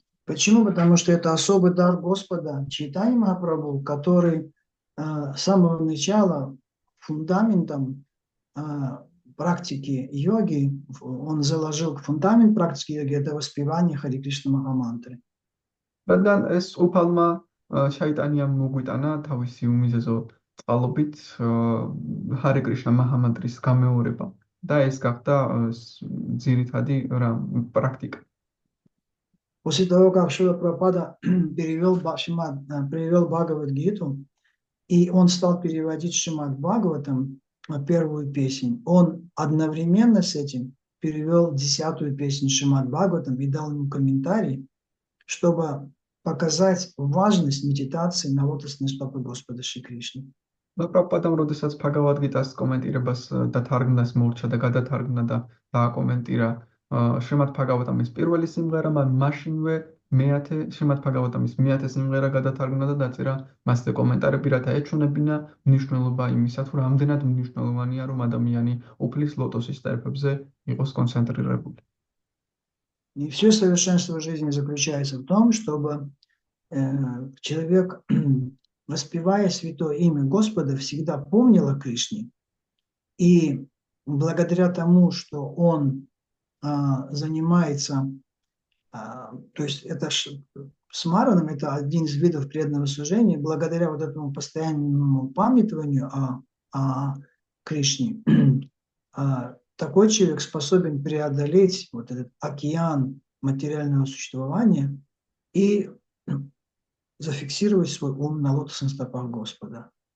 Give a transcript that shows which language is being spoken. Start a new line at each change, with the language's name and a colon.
Russian: Почему? Потому что это особый дар Господа, Чайтанья Махапрабху, который с самого начала фундаментом практики йоги, он заложил фундамент практики йоги, это воспевание Хари Кришна Махамантры.
Georgian: რადგან ეს უფალმა შაიტანიამ მოგვიტანა თავისი უმიზეზო წყალობით ჰარე კრიშნა მაჰამანტრის გამეორება და ეს გახდა ძირითადი პრაქტიკა.
Russian: После того, как Шрила Прабхупада перевел Бхагавад-гиту, и он стал переводить Шримад Бхагаватам, первую песнь, он одновременно с этим перевел 10-ю песню Шримад Бхагаватам и дал ему комментарий, чтобы показать важность медитации на лотосной стопе Господа Шри Кришны.
Georgian: პრაბჰუპადამ როდესაც ბჰაგავად-გიტას კომენტირებას დათარგმნას მოურჩა და გადათარგმნა და დააკომენტირა შრიმად ბჰაგავატამის პირველი სიმღერა, მაშინვე მეათე შრიმად ბჰაგავატამის მეათე სიმღერა გადათარგმნა და დაწერა მასზე კომენტარები, რათა ეჩვენებინა მნიშვნელობა იმისა, თუ რამდენად მნიშვნელოვანია, რომ ადამიანი უფლის ლოტოსის степებზე იყოს კონცენტრირებული.
Russian: И все совершенство жизни заключается в том, чтобы человек, воспевая святое имя Господа, всегда помнил о Кришне. И благодаря тому, что он занимается, то есть это смараном, это один из видов преданного служения, благодаря вот этому постоянному памятованию о Кришне, такой человек способен преодолеть вот этот океан материального существования и зафиксировать свой ум на лотосных стопах Господа.